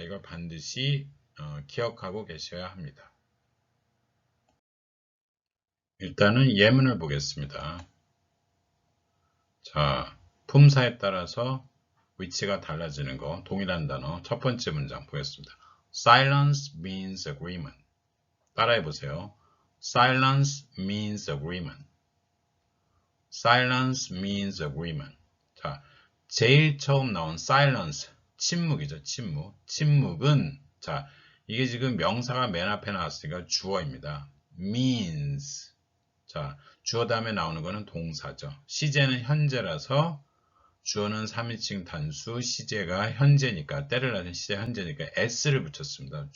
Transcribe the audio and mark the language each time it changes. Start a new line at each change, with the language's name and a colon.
Korean: 이걸 반드시 기억하고 계셔야 합니다. 일단은 예문을 보겠습니다. 자, 품사에 따라서 위치가 달라지는 거, 동일한 단어. 첫 번째 문장 보겠습니다.
English: Silence means agreement.
Korean: 따라해 보세요.
English: Silence means agreement. Silence means agreement.
Korean: 자, 제일 처음 나온 silence, 침묵이죠. 침묵은, 자, 이게 지금 명사가 맨 앞에 나왔으니까 주어입니다.
English: means.
Korean: 자, 주어 다음에 나오는 거는 동사죠. 시제는 현재라서 주어는 3인칭 단수, 시제가 현재니까, 때를 나는 시제 현재니까 s를 붙였습니다.